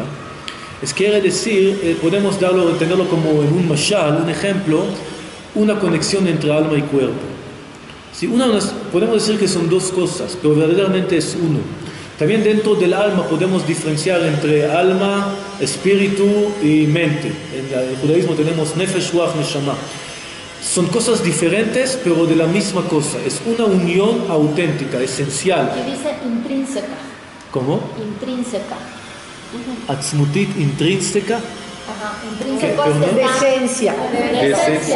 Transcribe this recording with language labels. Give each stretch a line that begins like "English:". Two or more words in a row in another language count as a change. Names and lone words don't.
Spanish: Quiere decir, podemos tenerlo como en un mashal, un ejemplo, una conexión entre alma y cuerpo. Podemos decir que son dos cosas, pero verdaderamente es uno. También dentro del alma podemos diferenciar entre alma, espíritu y mente. En el judaísmo tenemos
Hebrew: נפש, רוח, נשמה.
Spanish: Son cosas diferentes, pero de la misma cosa. Es una unión auténtica, esencial. Y dice intrínseca. ¿Cómo? Intrínseca. Atzmutit, intrínseca. Ajá, intrínseco es de esencia. De esencia.